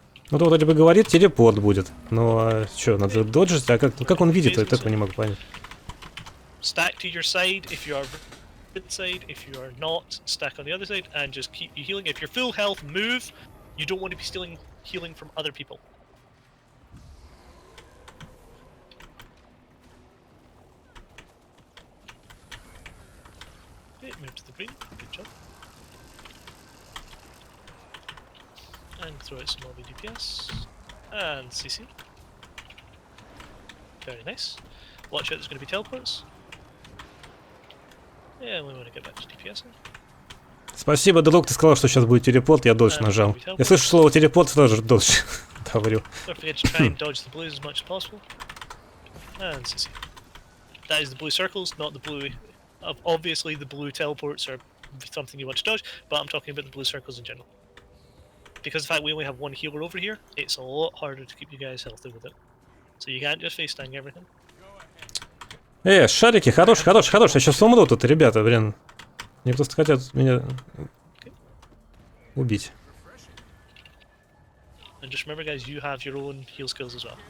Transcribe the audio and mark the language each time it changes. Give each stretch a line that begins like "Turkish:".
Russian: Ну, то вроде бы говорит, телепорт будет. Но что, надо доджить? А как он видит, я этого не могу понять.
English: Stack to your side if you are red side, if you are not, stack on the other side, and just keep you healing. If you're full health, move. You don't want to be stealing healing from other people. Okay, move to the green. Good job. And throw out some lobby DPS. And CC. Very nice. Watch out, there's going to be teleports. Yeah, we want to get back to DPS.
Russian: Спасибо, друг, ты сказал, что сейчас будет телепорт, я додж нажал. Я слышу слово телепорт, сразу же додж говорю.
English: Don't forget to try and dodge the blues as much as possible. And CC. That is the blue circles, not the blue. Obviously, the blue teleports are something you want to dodge, but I'm talking about the blue circles in general. Because of the fact we only have one healer over here, it's a lot harder to keep you guys healthy with it. So you can't just face tank everything.
Russian: Шарики, хорош, я сейчас умру тут, ребята, блин. Они просто хотят меня убить.
English: And just remember, guys, you have your own heal skills as well.